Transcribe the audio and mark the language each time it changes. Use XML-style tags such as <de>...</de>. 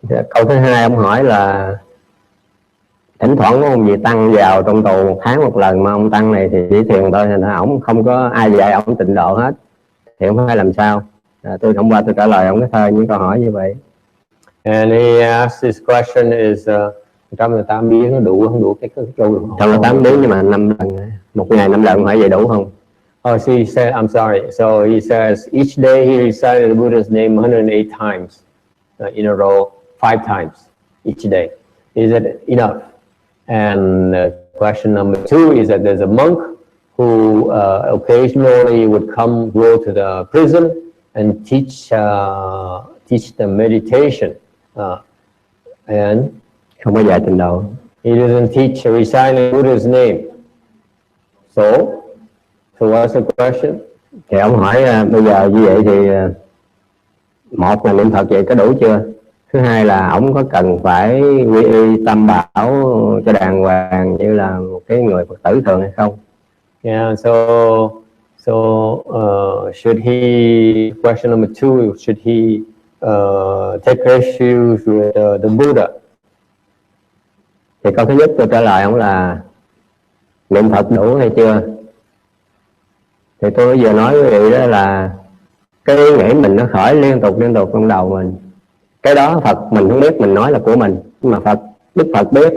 <vi>Câu thứ hai ông hỏi là thỉnh thoảng có ông gì tăng vào trong tù 1 tháng 1 lần, mà ông tăng này thì chỉ thiền thôi, nên ổng không có ai dạy ổng tịnh độ hết, thì ông phải làm sao? Tôi hôm qua tôi trả lời ông cái thơ những câu hỏi như vậy.</vi> <en>And he asked this question is</en> <vi>108 biến nó đủ không đủ cái câu được không? 108 biến nhưng mà 5 lần, một ngày 5 lần phải vậy đủ không?</vi> <en>Oh, so he said, I'm sorry. So he says each day he recited the Buddha's name 108 times in a row, 5 times each day. Is it enough? And question number 2 is that there's a monk who occasionally would go to the prison and teach them meditation, and</en> <vi>không có dạy tịnh độ.</vi> <en>He doesn't teach reciting Buddha's name. So what's the question?</en> <vi>Thì ông hỏi bây giờ như vậy thì một là niệm Phật vậy có đủ chưa? Thứ hai là ông có cần phải quy y tam bảo cho đàng hoàng như là một cái người Phật tử thường hay không?</vi> <en>Yeah, so should he, question number 2, should he take refuge with the Buddha?</en> <vi>Thì câu thứ nhất tôi trả lời ông là niệm Phật đủ hay chưa? Thì tôi vừa nói với quý vị đó là cái ý nghĩ mình nó khởi liên tục trong đầu mình. Cái đó Phật mình không biết, mình nói là của mình, nhưng mà Đức Phật biết.</vi>